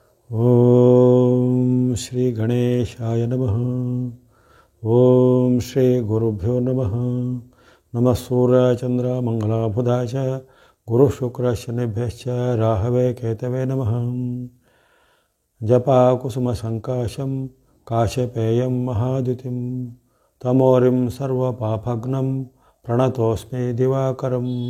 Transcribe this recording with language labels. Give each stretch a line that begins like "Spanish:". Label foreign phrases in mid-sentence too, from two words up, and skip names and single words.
Sanskrit: ಓಂ ಶ್ರೀ ಗಣೇಶಾಯ ನಮಃ. ಓಂ ಶ್ರೀ ಗುರುಭ್ಯೋ ನಮಃ. ನಮಃ ಸೂರ್ಯ ಚಂದ್ರ ಮಂಗಳ ಬುಧ ಚ ಗುರು ಶುಕ್ರ ಶನಿಭ್ಯಶ್ಚ ರಾಹವೇ ಕೇತವೇ ನಮಃ. ಜಪಾ ಕುಸುಮ ಸಂಕಾಶಂ ಕಾಶಪೇಯಂ ಮಹಾದ್ಯುತಿಂ ತಮೋರಿಂ ಸರ್ವಪಾಪಘ್ನಂ ಪ್ರಣತೋಸ್ಮಿ ದಿವಾಕರಂ.